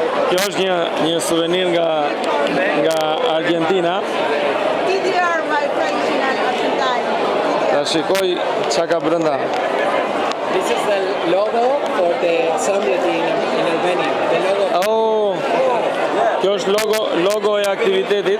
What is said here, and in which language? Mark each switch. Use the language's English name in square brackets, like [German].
[Albanian] Kjo është një suvenir nga Argentina. [English] TDR, my traditional Argentine. [Albanian] Ta shikoj çka ka brenda. [English] This is the logo for the assembly in Albania. The logo. Oh. [Albanian] Kjo është logo e aktivitetit.